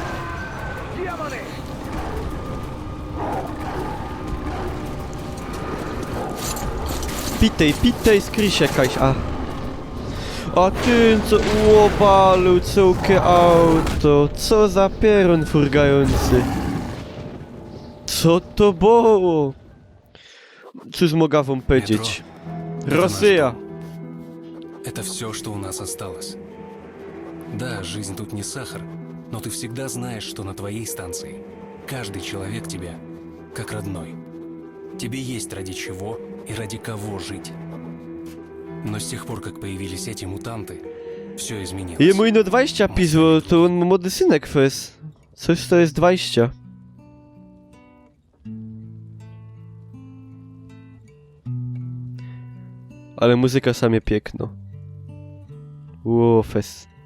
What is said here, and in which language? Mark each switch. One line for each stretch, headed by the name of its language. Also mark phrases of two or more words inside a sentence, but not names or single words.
Silesian: Pitej, skrysie jakaś, a... A ty, co łobalu, całkie auto, co za pieron furgający. Co to było? Cóż mogę wam powiedzieć? Rosja.
Russian: Это все, что у нас осталось. Да, жизнь тут не сахар, но ты всегда знаешь, что на твоей станции каждый человек тебе как родной. Тебе есть ради чего и ради кого жить. Но с тех пор, как появились эти мутанты, Все изменилось.
Silesian: Jemu ino 20 pisło, to on ma młody synek fes. Coś to jest 20. Ale muzyka samie piękno. Ło, fes.